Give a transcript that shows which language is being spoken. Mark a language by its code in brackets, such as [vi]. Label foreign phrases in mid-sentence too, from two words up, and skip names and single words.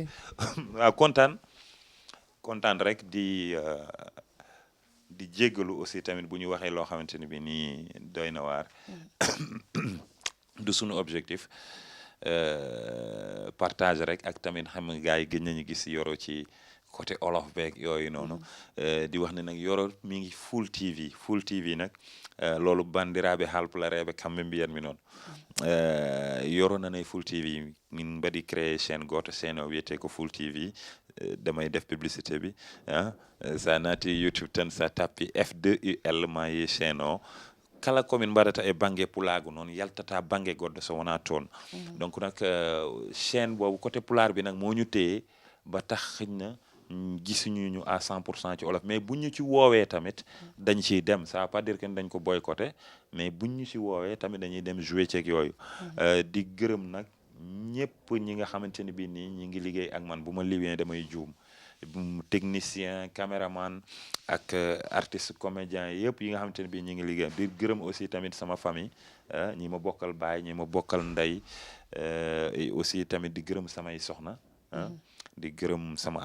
[wo] waaw kontaan rek di jéggalu aussi tamit bu ñu waxee loo xamante ne bi nii doy na waar du sunu objectif partage rek ak tamit xam nga gars yi gën nañu gis Yoro ci côté olof beeg yooyu noonu di wax ne nag Yoro mi ngi Full TV nag loolu [ff] bandiraɓe halpulareɓe kamɓe mbiyan mi noon Yoro nanay Full TV min mbaɗi créé chaîne goto chaîne o wiyete ko Full TV [wo] damay def publicité bi [ff] sa naati YouTube tan sa tappi F2UL ma yi chaîne o kala komin mbaɗata e banggue pulaagu noon yaltata banggue goɗɗo so wona toon [wo] donc nag chaîne boobu côté pulaar bi nag moo ñu téye ba tax xëñ na gisuñu ñu à 100% ci olof mais buñ ñu ci woowee tamit dañ ciy dem [fr] ça veut pas dire que [wo] dañ ko boycotté mais buñ ñu ci woowee tamit dañuy dem jouer ceeg yooyu di gërëm nag ñëpp ñi nga xamante ni bii nii ñi ngi liggéey ak man bu ma liwee damay juum [fr] technicien caméraman [wo] ak [fr] artiste comédien [wo] yëpp yi nga xamante ne bii ñi ngi liggéey di gërëm aussi tamit sama famille ñi ma bokkal baay ñi ma bokkal ndey aussi tamit di gërëm samay soxna di gërëm sama